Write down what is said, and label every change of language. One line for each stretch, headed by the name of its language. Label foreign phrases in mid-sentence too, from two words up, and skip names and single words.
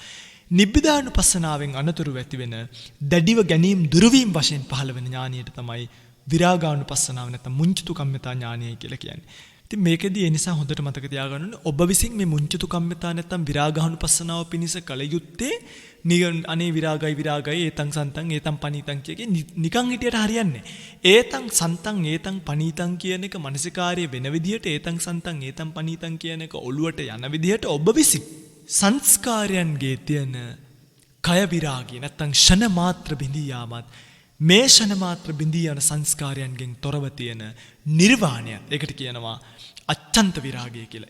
Sinhala: නිබ්බිදානුපස්සනාවෙන් අනතුරු ඇති වෙන දැඩිව ගැනීම දුරවීම වශයෙන් පහළ වෙන ඥානියට තමයි විරාගානුපස්සනාව නැත්නම්
Pali: මුංචිතු කම්මිතා
Sinhala: ඥානය කියලා කියන්නේ. ඉතින් මේකෙදී ඒ නිසා හොඳට මතක තියාගන්න ඕනේ ඔබ විසින් මේ
Pali: මුංචිතු කම්මිතා
Sinhala: නැත්නම් විරාගානුපස්සනාව පිණිස කල යුත්තේ අනේ විරාගයි
Pali: ඒතං සන්තං ඒතං පනීතං
Sinhala: කියකේ නිකන් හිටියට හරියන්නේ.
Pali: ඒතං සන්තං ඒතං පනීතං
Sinhala: කියන එක මානසිකාර්ය වෙන විදිහට
Pali: ඒතං සන්තං ඒතං පනීතං
Sinhala: කියන එක ඔළුවට යන විදිහට ඔබ විසින් සංස්කාරයන්ගේ තියෙන කය විරාගය නැත්නම් ෂණ මාත්‍ර බිඳී යාමත් මේ ෂණ මාත්‍ර බිඳී යන සංස්කාරයන්ගෙන් තොරව තියෙන නිර්වාණය. ඒකට කියනවා අච්ඡන්ත විරාගය කියලා.